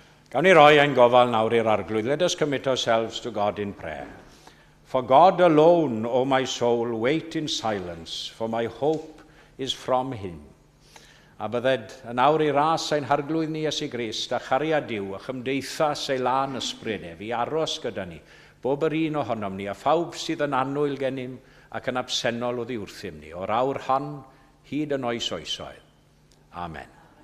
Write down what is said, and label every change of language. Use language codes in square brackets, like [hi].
[cy] Gawn ni roi ein gofal nawr i'r arglwydd. [en] Let us commit ourselves to God in prayer. For God alone, O my soul, wait in silence, for my hope is from him. [cy] A bydded yn awr i ras ein harglwydd ni Iesu Grist, a chariad Duw, a chymdeithas ei lan ysbrydau, fi aros gyda ni, bob yr un ohonom ni, a phawb sydd yn annwyl gennym ac yn absennol o ddiwrthym ni, o'r awr hon hyd yn oes oesoedd. Amen.